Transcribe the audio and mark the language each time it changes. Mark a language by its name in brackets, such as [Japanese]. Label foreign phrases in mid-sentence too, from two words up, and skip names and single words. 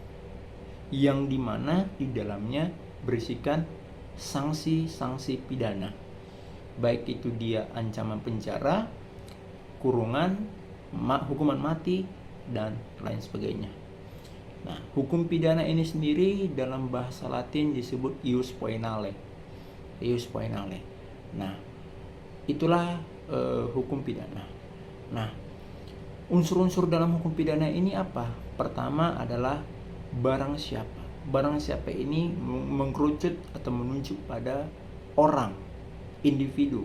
[Indonesian] yang dimana di dalamnya berisikan sanksi-sanksi pidana, baik itu dia ancaman penjara, kurungan, hukuman mati, dan lain sebagainya. Nah, hukum pidana ini sendiri dalam bahasa Latin disebut [Latin] ius poenale. Ius poenale. [Indonesian] Nah, itulah hukum pidana. Nah, unsur-unsur dalam hukum pidana ini apa? Pertama adalah barang siapa. Barang siapa ini mengkerucut atau menunjuk pada orang, individu.